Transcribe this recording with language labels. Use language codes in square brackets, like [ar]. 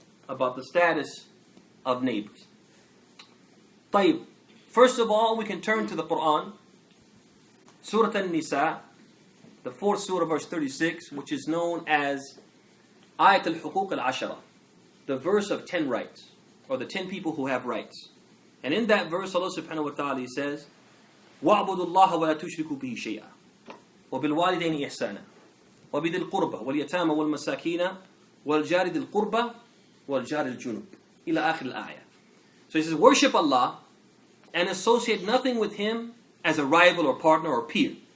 [en] About the status of neighbors? طيب, first of all, we can turn to the Quran. Surah An-Nisa, the 4th surah, verse 36, which is known as Ayat al-Huquq al-Ashara, the verse of 10 rights, or the 10 people who have rights. And in that verse, Allah subhanahu wa ta'ala says, [ar] وَاعْبُدُوا اللَّهَ وَلَا تُشْرِكُوا بِهِ شَيْئًا وَبِالْوَالِدَيْنِ إِحْسَانًا وَبِذِي الْقُرْبَى وَالْيَتَامَى وَالْمَسَاكِينَ وَالْجَارِ ذِي الْقُرْبَى وَالْجَارِ الْجُنُبِ إِلَى آخِرِ الْآيَةِ. [en] So he says, worship Allah and associate nothing with Him as a rival or partner or peer.